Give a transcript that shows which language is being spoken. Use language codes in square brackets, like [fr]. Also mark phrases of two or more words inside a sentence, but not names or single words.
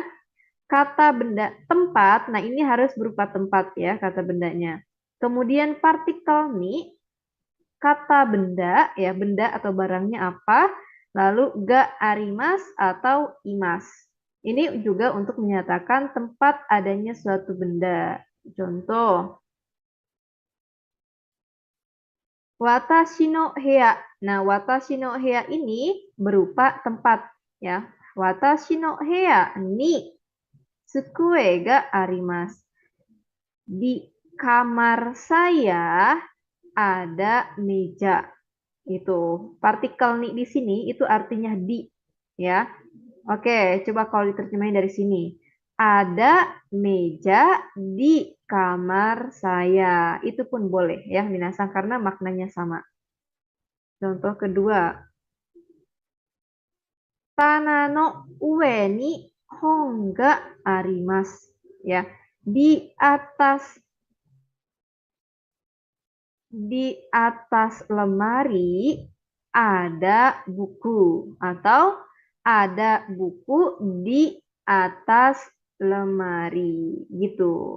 [id] Kata benda tempat, nah ini harus berupa tempat ya kata bendanya. Kemudian partikel nih, kata benda, ya benda atau barangnya apa, lalu [ja] があります [id] atau imas. Ini juga untuk menyatakan tempat adanya suatu benda. Contoh, [ja] 私の部屋. [id] Nah, [ja] 私の部屋 [id] ini berupa tempat ya. [ja] 私の部屋に机があります. [id] Di kamar saya ada meja. Itu partikel nih di sini itu artinya di ya. Oke, coba kalau diterjemahin dari sini. Ada meja di kamar saya. Itu pun boleh ya, minasang karena maknanya sama. Contoh kedua. [ja] 棚の上に本があります. [id] Ya, di atas lemari ada buku atau ada buku di atas lemari gitu.